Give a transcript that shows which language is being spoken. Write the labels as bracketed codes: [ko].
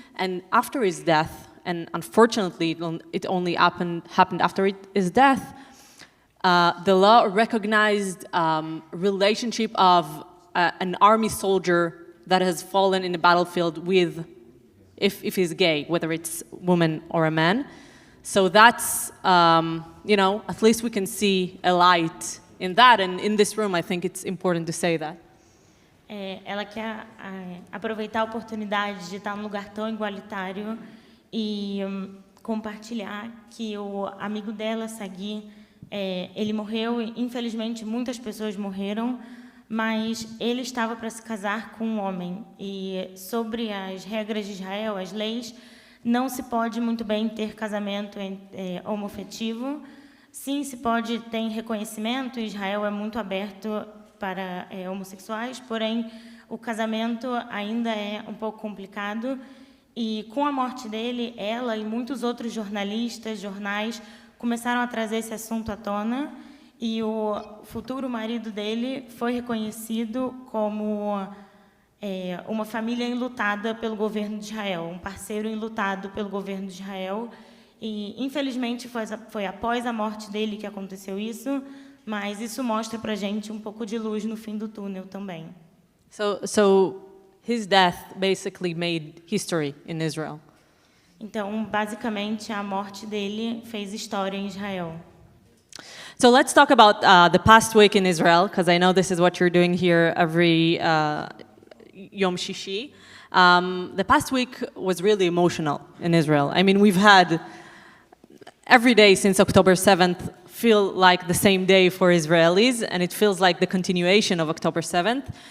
[en] And after his death, and unfortunately it only happened after his death, the law recognized relationship of an army soldier that has fallen in the battlefield with, if he's gay, whether it's a woman or a man. So that's, at least we can see a light in that. And in this room, I think it's important to say that. [pt] Ela quer aproveitar a oportunidade de estar num lugar tão igualitário e compartilhar que o amigo dela, Sagi, ele morreu. Infelizmente, muitas pessoas morreram, mas ele estava para se casar com um homem. E sobre as regras de Israel, as leis, não se pode muito bem ter casamento homoafetivo. Sim, se pode ter reconhecimento. Israel é muito aberto para homossexuais, porém o casamento ainda é um pouco complicado. E com a morte dele, ela e muitos outros jornalistas, jornais, começaram a trazer esse assunto à tona. E o futuro marido dele foi reconhecido como uma família enlutada pelo governo de Israel, um parceiro enlutado pelo governo de Israel. E, infelizmente, foi após a morte dele que aconteceu isso, mas isso mostra para a gente um pouco de luz no fim do túnel também. [en] So his death basically made history in Israel. [pt] Então, basicamente, a morte dele fez história em Israel. [en] So let's talk about the past week in Israel, because I know this is what you're doing here every Yom Shishi. The past week was really emotional in Israel. I mean, we've had every day since October 7th feel like the same day for Israelis, and it feels like the continuation of October 7th.